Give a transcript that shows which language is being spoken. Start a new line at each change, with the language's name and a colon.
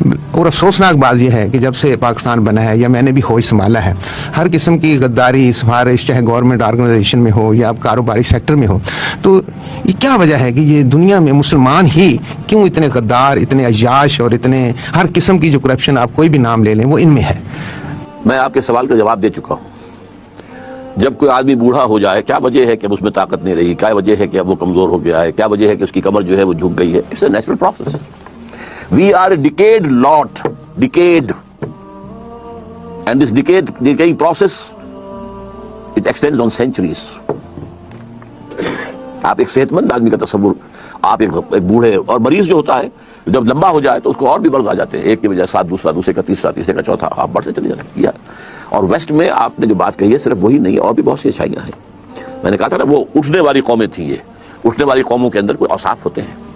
Urdu: اور افسوسناک بات یہ ہے کہ جب سے پاکستان بنا ہے یا میں نے بھی ہوش سنبھالا ہے، ہر قسم کی غداری، سفارش، چاہے گورنمنٹ آرگنائزیشن میں ہو یا کاروباری سیکٹر میں ہو، تو یہ کیا وجہ ہے کہ یہ دنیا میں مسلمان ہی کیوں اتنے غدار، اتنے عیاش اور اتنے ہر قسم کی جو کرپشن آپ کوئی بھی نام لے لیں وہ ان میں ہے؟ میں آپ کے سوال کا جواب دے چکا ہوں. جب کوئی آدمی بوڑھا ہو جائے کیا وجہ ہے کہ اس میں طاقت نہیں رہی، کیا وجہ ہے کہ اب وہ کمزور ہو گیا ہے، کیا وجہ ہے کہ اس کی کمر جو ہے وہ جھک گئی ہے.
English: It's a natural process. We are a decayed lot, decayed. And this decaying process, it extends on centuries.
Urdu: آپ ایک صحت مند آدمی کا تصور، آپ ایک بوڑھے اور مریض جو ہوتا ہے جب لمبا ہو جائے تو اس کو اور بھی مرض آ جاتے ہیں، ایک کے بجائے 7، دوسرے کا تیسرا، تیسرے کا چوتھا، آپ بڑھتے چلے جاتے ہیں. اور ویسٹ میں آپ نے جو بات کہی ہے صرف وہی نہیں، اور بھی بہت سی اچھائیاں ہیں. میں نے کہا تھا نا وہ اٹھنے والی قومیں تھیں. یہ اٹھنے والی قوموں کے اندر کوئی اوصاف ہوتے ہیں.